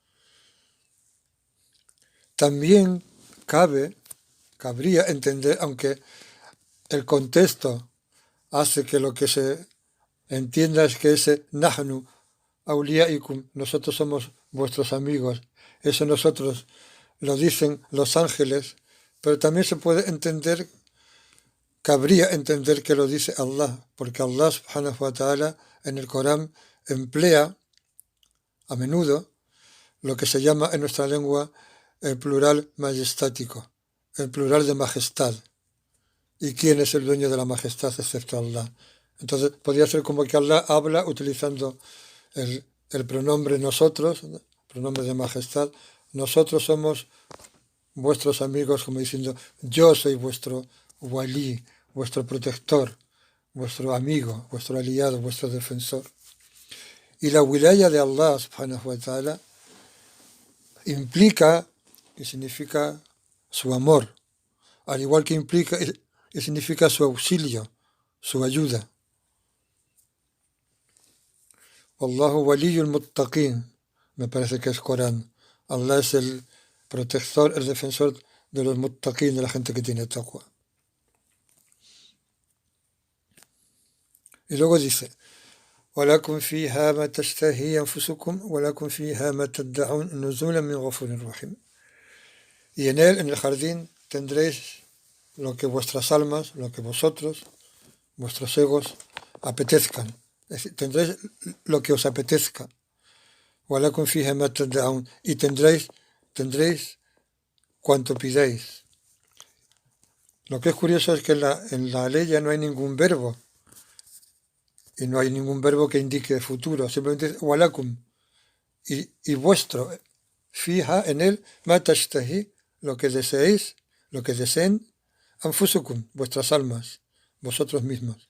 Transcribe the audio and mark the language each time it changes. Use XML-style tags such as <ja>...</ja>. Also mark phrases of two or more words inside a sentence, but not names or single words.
<es>También cabría entender, aunque el contexto hace que lo que se entienda es que ese</es> <ar>نحن أولياؤكم,</ar> <es>nosotros somos vuestros amigos, eso nosotros lo dicen los ángeles, pero también se puede entender, cabría entender que lo dice Allah, porque Allah</es> <ar>سبحانه وتعالى</ar> <es>en el Corán emplea a menudo lo que se llama en nuestra lengua el plural majestático, el plural de majestad. ¿Y quién es el dueño de la majestad excepto Allah? Entonces podría ser como que Allah habla utilizando el pronombre nosotros, pronombre de majestad. Nosotros somos vuestros amigos, como diciendo, yo soy vuestro wali, vuestro protector, vuestro amigo, vuestro aliado, vuestro defensor. Y la wilaya de Allah</es> <ar>سبحانه وتعالى</ar> <es>implica y significa su amor, al igual que implica y significa su auxilio, su ayuda.</es> <ar>والله ولي المتقين,</ar> <es>me parece que es Corán. Allah es el protector, el defensor de los muttaqin, de la gente que tiene taqwa. Y luego dice,</es> <ar>وَلَكُمْ فِيهَا مَا تَشْتَهِي أَنفُسُكُمْ وَلَكُمْ فِيهَا مَا تَدَّعُونَ نُزُولًا مِنْ غَفُورٍ رَحِيمٍ.</ar> <es>Y en él, en el jardín, tendréis lo que vuestras almas, lo que vosotros, vuestros egos, apetezcan. Es decir, tendréis lo que os apetezca.</es> <ar>وَلَكُمْ فِيهَا مَا تَدَّعُونَ.</ar> <es>Y tendréis cuanto pidáis. Lo que es curioso es que en la ley ya no hay ningún verbo. Y no hay ningún verbo que indique futuro. Simplemente es walakum. Y vuestro. Fija en él,</es> <ar>ما تشتهي,</ar> <es>lo que deseéis, lo que deseen, anfusukum, vuestras almas, vosotros mismos.</es>